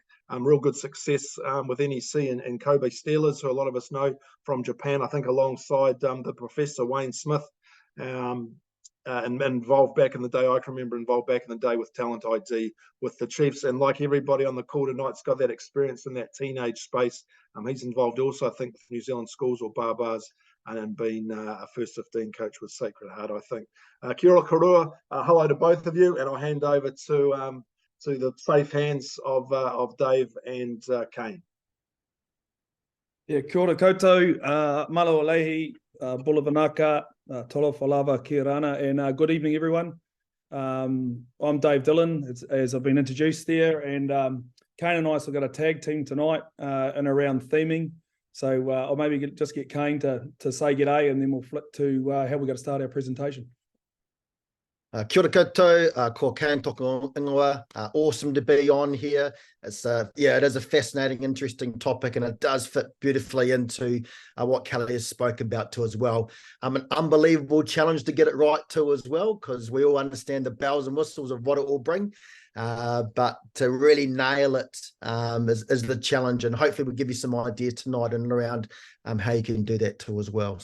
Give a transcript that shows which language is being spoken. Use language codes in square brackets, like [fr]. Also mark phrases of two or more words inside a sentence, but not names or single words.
[en] Real good success with NEC and Kobe Steelers, who a lot of us know from Japan, I think, alongside the Professor Wayne Smith, and involved back in the day. I can remember involved back in the day with Talent ID with the Chiefs, and like everybody on the call tonight's got that experience in that teenage space. He's involved also, I think, with New Zealand Schools or Barbars, and been a first 15 coach with Sacred Heart, I think. [mi] Kia ora korua, [en] hello to both of you, and I'll hand over to the safe hands of Dave and Kane. Yeah, [mi] kia ora koutou, [to] malo alehi, [mi] bulavanaka, tolo falava ki rana, [en] and good evening, everyone. I'm Dave Dillon, as I've been introduced there, and Kane and I have got a tag team tonight in around theming. So I'll maybe just get Kane to say g'day, and then we'll flip to how we're going to start our presentation. [mi] Kia ora koutou, ko Kane toko ingoa. [en] Awesome to be on here. It's it is a fascinating, interesting topic, and it does fit beautifully into what Kelly has spoken about too as well. An unbelievable challenge to get it right too as well, because we all understand the bells and whistles of what it will bring. But to really nail it is the challenge, and hopefully we'll give you some ideas tonight and around how you can do that too as well.